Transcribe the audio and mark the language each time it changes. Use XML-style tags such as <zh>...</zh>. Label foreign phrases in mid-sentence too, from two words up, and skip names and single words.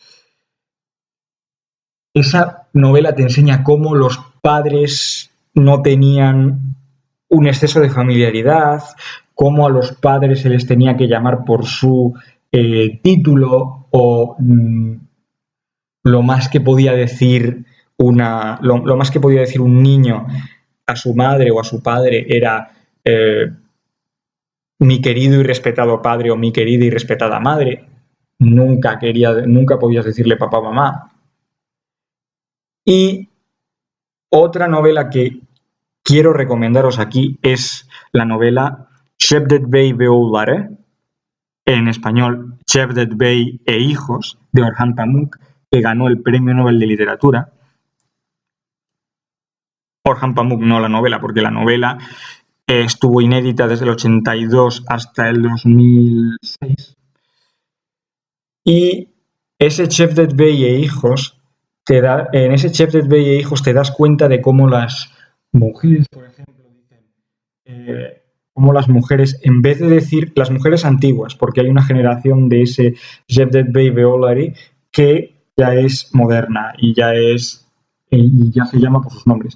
<es>Esa novela te enseña cómo los padres no tenían un exceso de familiaridad, cómo a los padres se les tenía que llamar por su título o lo más que podía decir lo más que podía decir un niño a su madre o a su padre era mi querido y respetado padre o mi querida y respetada madre. Nunca podías decirle papá o mamá. Y otra novela que quiero recomendaros aquí es la novela Cevdet Bey ve Oğulları, en español Cevdet Bey e hijos, de Orhan Pamuk, que ganó el Premio Nobel de Literatura. Orhan Pamuk, no la novela, porque la novela estuvo inédita desde el 82 hasta el 2006. Y ese Cevdet Bey e hijos, en ese Cevdet Bey e hijos te das cuenta de cómo las mujeres, por ejemplo, dicen, cómo las mujeres, en vez de decir las mujeres antiguas, porque hay una generación de ese Cevdet Bey ve Oğulları que ya es moderna y ya se llama por sus nombres.</es>